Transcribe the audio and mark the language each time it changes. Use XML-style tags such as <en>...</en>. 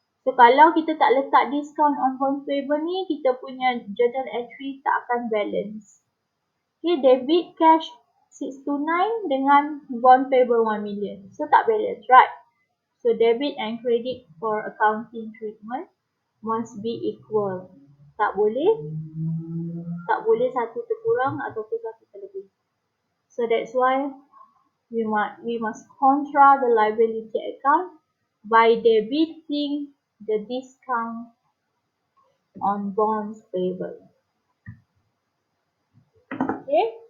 <ms>So kalau kita tak letak</ms> <en>discount on bond payable</en> <ms>ni, kita punya journal entry tak akan balance.</ms> <en>Okay, debit cash 629 dengan bond payable 1 million. So tak balance, right? So debit and credit for accounting treatment must be equal.</en> <ms>Tak boleh satu terkurang ataupun satu terlebih.</ms> <en>So that's why we must contra the liability account by debiting the discount on bonds payable. Okay?</en>